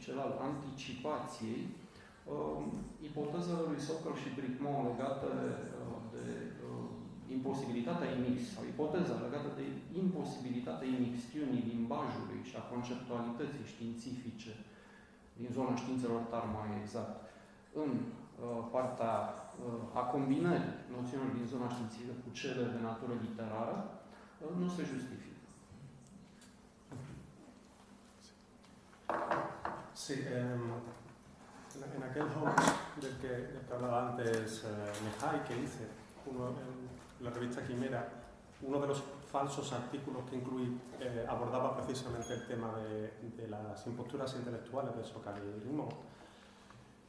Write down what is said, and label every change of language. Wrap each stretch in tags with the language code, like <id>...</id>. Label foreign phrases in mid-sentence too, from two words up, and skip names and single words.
<ro>cel al anticipației, ipotezele lui Sokal și Bricmont legate de imposibilitatea sau ipoteza legată de imposibilitatea imixtiunii limbajului și a conceptualității științifice din zona științelor tari mai exact, în partea a combinării noțiunilor din zona științifică cu cele de natură literară, nu se justifică.</ro> <es>Sí, en aquel hoax del que hablaba antes Mihai, que hice en la revista Quimera, uno de los falsos artículos que incluí abordaba precisamente el tema de las imposturas intelectuales de Sokal y Bricmont.</es>